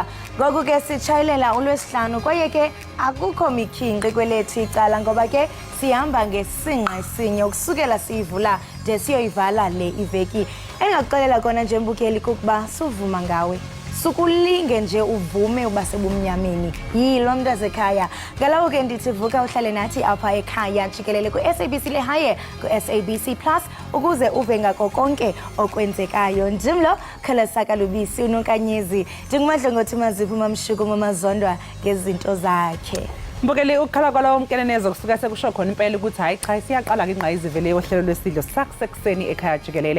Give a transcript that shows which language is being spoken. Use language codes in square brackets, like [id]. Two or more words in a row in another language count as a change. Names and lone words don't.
[xh] Ngoku ke sitshayelela uLwesihlanu kwaye ke akukho mikhinqi kwelethu icala ngoba ke sihamba ngesinqa esinye ukusukela siyivula de siyoyivala le iveki. Engakuxelela kona nje mbukeli kukuba suvuma ngawe. Sukulinge nje uvume uba sebumnyameni yilo mntazi ekhaya. Ngalawo ke ndithi vuka uhlale nathi apha ekhaya jikelele ku-SABC lehaye ku-SABC Plus ukuze uve ngako konke okwenzekayo. Ndimlo Khalasa Lubisi uNonkanyezi ndingumadlongothi Mazipho Mamshuku Mamazondwa ngezinto zakhe. Mbukeli ukukhala kwalawo mkenenezo kusuka sekusho khona impela ukuthi hayi cha siyaqala ke ingqayizivele yohlelo lwesidlo sakusekuseni ekhaya jikelele.